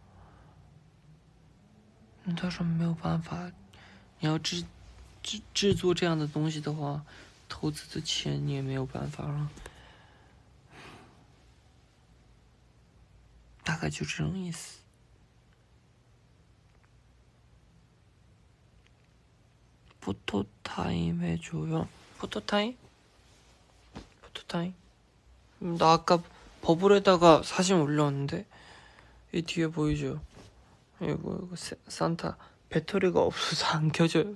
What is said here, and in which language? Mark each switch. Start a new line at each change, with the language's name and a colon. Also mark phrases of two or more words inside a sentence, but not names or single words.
Chinese: 他说没有办法，你要制作这样的东西的话，投资的钱你也没有办法了。大概就这种意思。
Korean: 포토타임 해줘요. 포토타임? 포토타임? 나 아까 버블에다가 사진 올렸는데 이 뒤에 보이죠? 이거 산타 배터리가 없어서 안 켜져요.